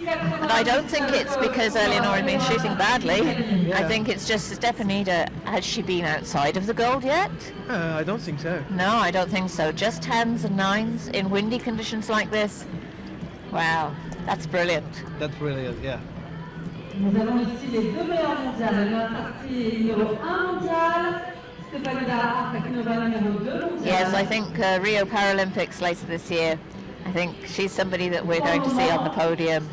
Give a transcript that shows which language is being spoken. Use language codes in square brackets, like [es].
[en] And I don't think it's because Eleonora has been shooting badly. I think it's just Stepanida. Has she been outside of the gold yet? I don't think so. No, I don't think so. Just 10s and 9s in windy conditions like this. Wow, that's brilliant. That's brilliant, yeah. [fr] Nous avons ici les deux meilleurs mondiales. Eleonora Sarti numéro 1 mondial. Stepanida Artakinova numéro 2 mondial. [en] Yes, I think Rio Paralympics later this year. I think she's somebody that we're going to see on the podium.